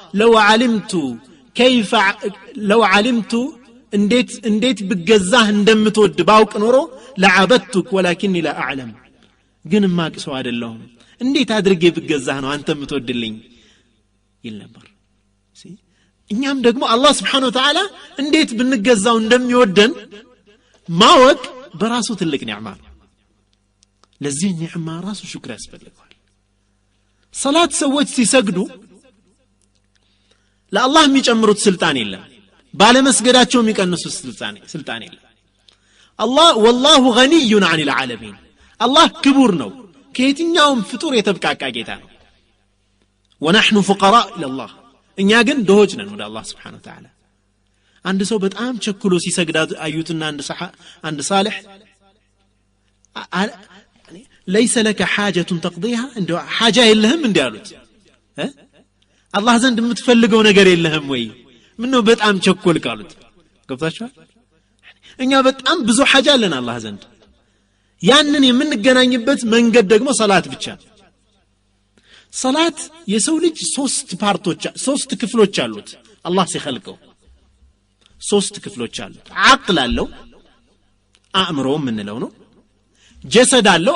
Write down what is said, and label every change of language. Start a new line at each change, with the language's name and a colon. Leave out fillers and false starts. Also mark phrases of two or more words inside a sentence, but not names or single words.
Arabic: لو علمت
Amharic: እንዴት ብገዛህ እንደምትወድ ባውቅ ኖሮ
Arabic: لعبدتك ولكني لا أعلم
Amharic: ግን ማቅ ሰው አይደለሁም እንዴት አድርጌ ብገዛህ ነው አንተ የምትወድልኝ ይል ነበር እኛም ደግሞ አላህ
Arabic: سبحانه وتعالى
Amharic: እንዴት ብንገዛው እንደሚወደን ማወቅ በራሱ ትልቅ ኒዕማ ለዚህ ኒዕማ ራሱ ሽክር ያስፈልጋል ሰላት ሰዎች ሲሰግዱ ለአላህ የሚጨምሩት ስልጣን የለም ባለመስገዳቸው የሚቀንሱት ስልጣን የለም አላህ
Arabic: والله غني عن العالمين
Amharic: አላህ ክቡር ነው ከየትኛውም ፍጡር የተብቃቃ ጌታ ነው
Arabic: ونحن فقراء الى الله
Amharic: እኛ ግን ድሆች ነን ወደ አላህ
Arabic: سبحانه وتعالى
Amharic: አንድ ሰው በጣም ቸኩሎ ሲሰግድ አዩትና አንድ ሳልህ
Arabic: ليس لك حاجة تقضيها
Amharic: እንደ حاجة የለህም እንዴ አሉት አላህ ዘንድ የምትፈልገው ነገር የለህም ወይ ምነው በጣም ቸኮልክ አሉት ገብታችኋል እኛ በጣም ብዙ حاجة አለን አላህ ዘንድ ያንን የምንገናኝበት መንገድ ደግሞ ሰላት ብቻ ሰላት የሰው ልጅ ሶስት ክፍሎች አሉት አላህ ሲخلቀው ሶስት ክፍሎች አሉት አቅል አለው አእምሮ ምንለው ነው ጀሰድ አለው